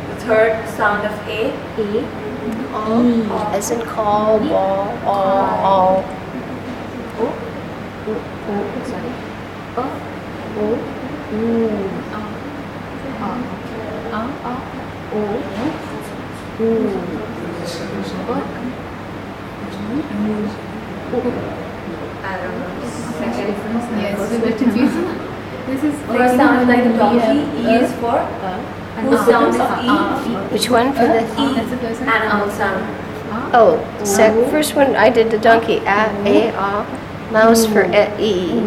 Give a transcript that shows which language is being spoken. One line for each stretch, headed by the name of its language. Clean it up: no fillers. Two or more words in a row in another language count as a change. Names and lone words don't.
English: third sound of A. A. As in call, ball, all. O. O. O. Sorry. O. O. U. A. A. A. O. U. O. I don't know. Yes, it's a bit confusing. This is Or sound like a donkey. E is for whose sound is E? Which one for the? E. That's the first one. Animal sound. Oh, first one I did the donkey. A, mouse for E.